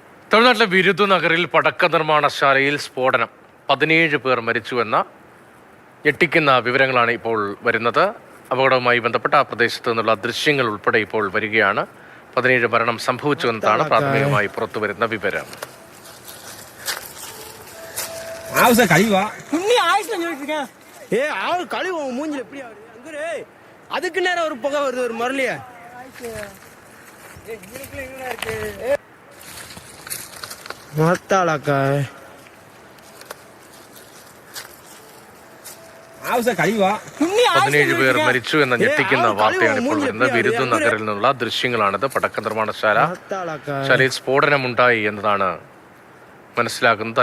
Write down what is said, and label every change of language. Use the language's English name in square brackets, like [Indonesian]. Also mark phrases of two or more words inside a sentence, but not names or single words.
[Malayalam] തമിഴ്നാട്ടിലെ വിരുദു നഗറിൽ പടക്ക നിർമ്മാണശാലയിൽ സ്ഫോടനം 17 പേർ മരിച്ചുവെന്ന ഞെട്ടിക്കുന്ന വിവരങ്ങളാണ് ഇപ്പോൾ വരുന്നത്. അപകടവുമായി ബന്ധപ്പെട്ട ആ പ്രദേശത്ത് നിന്നുള്ള ദൃശ്യങ്ങൾ ഉൾപ്പെടെ ഇപ്പോൾ വരികയാണ്. 17 മരണം സംഭവിച്ചുവെന്നതാണ് പ്രാഥമികമായി പുറത്തുവരുന്ന വിവരം. [Tamil] அதுக்கு நேரம் ஒரு புகை வருது, ஒரு மரலியா മത്താളക്ക [Malayalam] 17 പേർ മരിച്ചു എന്ന ഞെട്ടിക്കുന്ന വാർത്തയാണ് ഇപ്പോൾ വരുന്നത്. വിരുദു നഗറിൽ നിന്നുള്ള ദൃശ്യങ്ങളാണിത്. പടക്ക നിർമ്മാണശാലയിൽ സ്ഫോടനമുണ്ടായി എന്നതാണ് മനസ്സിലാക്കുന്നത്.